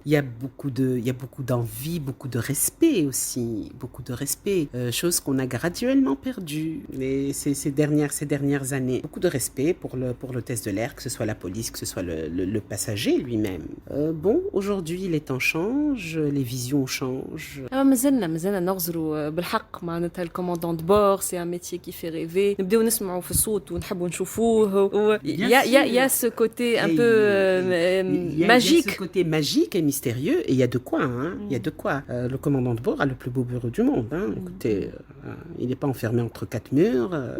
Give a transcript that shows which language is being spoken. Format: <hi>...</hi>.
<fr>Il y a beaucoup d'envie, beaucoup de respect aussi, chose qu'on a graduellement perdue ces dernières années. Beaucoup de respect pour l'hôtesse de l'air, que ce soit la police, que ce soit le passager lui-même. Bon, aujourd'hui, les temps changent, les visions changent.</fr> <ar>مازلنا نغزروا بالحق معناتها</ar> <fr>الكوماندون دو بور سي ان ميتيي qui fait rêver</fr> <ar>نبداو نسمعوا في الصوت ونحبوا نشوفوه</ar> <fr>il y a ce côté un peu magique. Il y a ce côté magique et mystérieux et il y a de quoi il y a de quoi. Le commandant de bord a le plus beau bureau du monde Écoutez, il n'est pas enfermé entre quatre murs.</fr>